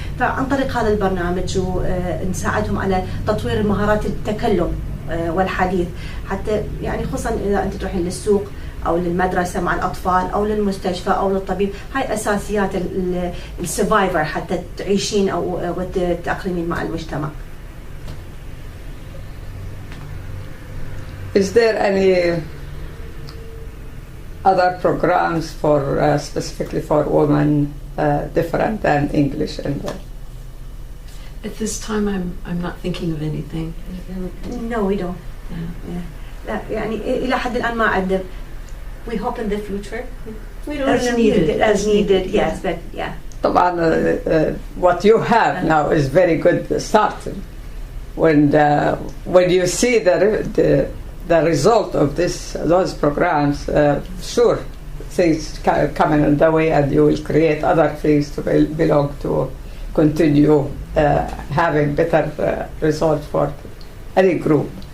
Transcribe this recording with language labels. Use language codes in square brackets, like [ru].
[ar] فعن طريق هذا البرنامج ونساعدهم على تطوير مهارات التكلم والحديث، حتى يعني خصوصا إذا أنت تروحين للسوق أو للمدرسة مع الأطفال أو للمستشفى أو للطبيب، هاي أساسيات السرفايفر حتى تعيشين أو تتأقلمين مع المجتمع. [en] Is there any other programs for specifically for women different than English? And At this time, I'm not thinking of anything. No, we don't. Yeah. [ar] لا يعني إلى حد الآن ما عندنا. [en] We hope in the future. We don't As needed. As needed, yes, but yeah. [ar] طبعا [en] what you have now is very good start. When you see the result of those programs, sure, things coming on the way, and you will create other things to belong to continue having better results for any group.